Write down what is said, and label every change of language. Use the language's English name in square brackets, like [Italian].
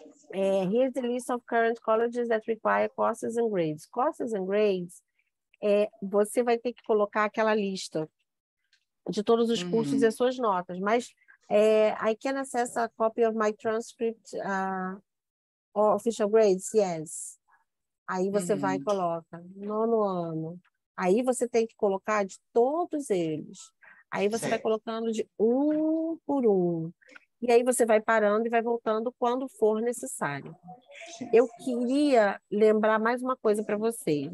[English] Here's the list of current colleges that require courses and grades. Courses and grades, [Portuguese] você vai ter que colocar aquela lista de todos os cursos e as suas notas. Mas [English] I can access a copy of my transcript or official grades? Yes. [Portuguese] Aí você vai e coloca, 9º ano. Aí você tem que colocar de todos eles. Aí você vai colocando de um por um. E aí você vai parando e vai voltando quando for necessário. Eu queria lembrar mais uma coisa para vocês.